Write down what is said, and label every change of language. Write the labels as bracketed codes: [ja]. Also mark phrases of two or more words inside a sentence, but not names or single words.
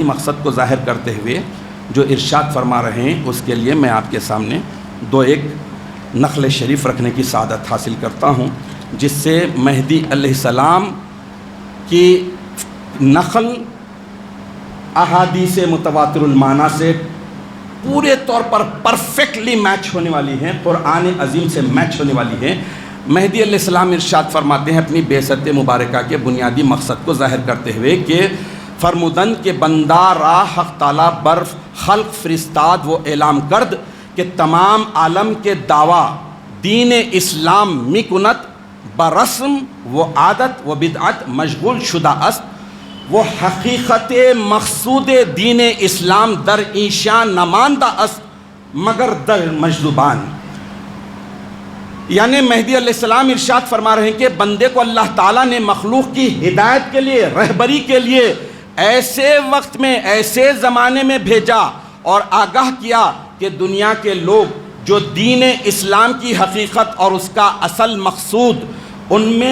[ur] مقصد کو ظاہر کرتے ہوئے جو ارشاد فرما رہے ہیں، اس کے لیے میں آپ کے سامنے ایک نقل شریف رکھنے کی سعادت حاصل کرتا ہوں، جس سے مہدی علیہ السلام کی نقل احادیث متواتر المعنی سے پورے طور پر [en] perfectly match [ur] ہونے والی ہیں، قرآن عظیم سے میچ ہونے والی ہیں۔ مہدی علیہ السلام ارشاد فرماتے ہیں اپنی بعثت مبارکہ کے بنیادی مقصد کو ظاہر کرتے ہوئے کہ [fa] فرمودن کے بندہ را حق تعالیٰ بر خلق فرستاد وہ اعلام کرد کہ تمام عالم کے دعویٰ دین اسلام می کنت برسم و عادت و بدعت مشغول شدہ است، وہ حقیقت مقصود دین اسلام در ایشان نماندہ است مگر در مجذوبان۔ [ur] یعنی مہدی علیہ السلام ارشاد فرما رہے ہیں کہ بندے کو اللہ تعالیٰ نے مخلوق کی ہدایت کے لیے، رہبری کے لیے ایسے وقت میں، ایسے زمانے میں بھیجا اور آگاہ کیا کہ دنیا کے لوگ جو دین اسلام کی حقیقت اور اس کا اصل مقصود ان میں